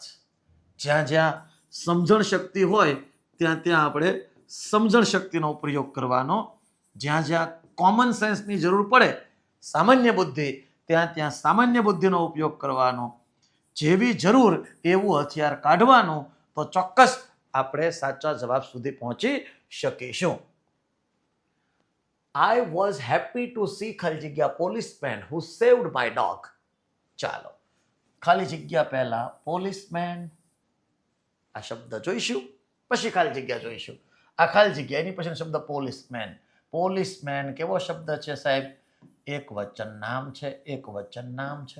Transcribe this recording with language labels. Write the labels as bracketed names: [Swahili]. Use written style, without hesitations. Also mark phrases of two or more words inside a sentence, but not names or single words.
[Gujarati] જ્યાં જ્યાં સમજણ શક્તિ હોય ત્યાં ત્યાં આપણે સમજણ શક્તિનો પ્રયોગ કરવાનો. જ્યાં જ્યાં [English] common senseની [Gujarati] જરૂર પડે, સામાન્ય બુદ્ધિ, ત્યાં ત્યાં સામાન્ય બુદ્ધિનો ઉપયોગ કરવાનો. જેવી જરૂર એવું હથિયાર કાઢવાનું. તો ચોક્કસ આપણે સાચા જવાબ સુધી પહોંચી શકીશું. [English] I was happy to see [Gujarati] ખાલી જગ્યા [English] policeman who saved my dog. [Gujarati] ચાલો ખાલી જગ્યા પહેલા પોલીસમેન આ શબ્દ જોઈશું, પછી ખાલી જગ્યા જોઈશું. આ ખાલી જગ્યા એની પછી શબ્દ પોલીસમેન. પોલીસમેન કેવો શબ્દ છે સાહેબ? એક વચન નામ છે. એક વચન નામ છે.